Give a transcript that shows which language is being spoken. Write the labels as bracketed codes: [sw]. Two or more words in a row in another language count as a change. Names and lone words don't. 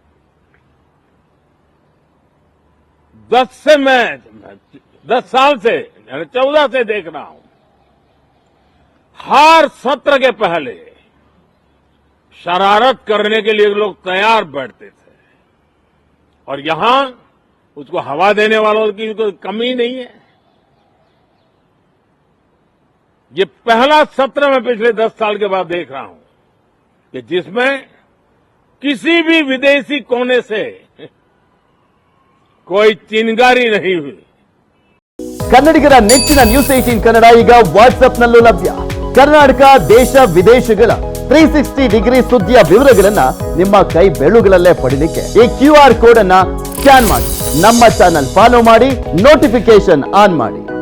[hi] 10 साल से 14 से देख रहा हूं, हर सत्र के पहले शरारत करने के लिए लोग तैयार बैठते थे और यहां उसको हवा देने वालों की कोई कमी नहीं है। ये पहला सत्र मैं पिछले 10 साल के बाद देख रहा हूं कि जिसमें किसी भी विदेशी कोने से कोई चिंगारी नहीं हुई। [kn] ಕನ್ನಡಿಗರ ನೆಚ್ಚಿನ ನ್ಯೂಸ್ 18 ಕನ್ನಡ ಈಗ ವಾಟ್ಸ್ಆಪ್ನಲ್ಲೂ ಲಭ್ಯ. ಕರ್ನಾಟಕ ದೇಶ ವಿದೇಶಗಳ 360 ಡಿಗ್ರಿ ಸುದ್ದಿಯ ವಿವರಗಳನ್ನ ನಿಮ್ಮ ಕೈ ಬೆರಳುಗಳಲ್ಲೇ ಪಡಿಲಿಕ್ಕೆ ಈ QR ಕೋಡ್ ಅನ್ನ ಸ್ಕ್ಯಾನ್ ಮಾಡಿ ನಮ್ಮ ಚಾನೆಲ್ ಫಾಲೋ ಮಾಡಿ, ನೋಟಿಫಿಕೇಶನ್ ಆನ್ ಮಾಡಿ.